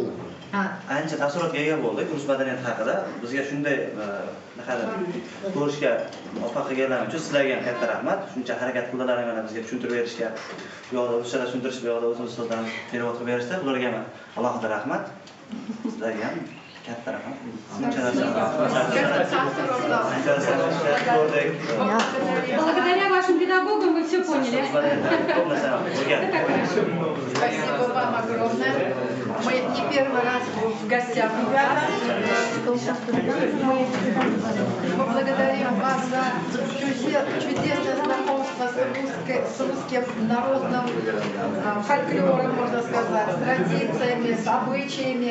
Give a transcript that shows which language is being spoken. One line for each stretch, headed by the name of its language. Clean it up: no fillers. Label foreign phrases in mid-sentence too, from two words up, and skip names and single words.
Uzbek: Ancha taassurotga ega bo'ldik rus madaniyati haqida. Bizga shunday ko'rishga muvaffaq qilganlar uchun sizlarga ham katta rahmat. Shuncha harakat qildilar mana bizga tushuntirib berishga. Bu yoqda ruschada tushuntirishib, bu yoqda o'zimiz so'zdan perevod qilib berishdi. Ularga ham alohida rahmat. Sizlarga ham katta rahmat. Shuncha
Russian: Благодаря вашим педагогам вы все поняли. Спасибо вам огромное. Мы не первый раз в гостях у вас. Мы благодарим вас за чудесное знакомство с русским народным фольклором, можно сказать, с традициями, с обычаями.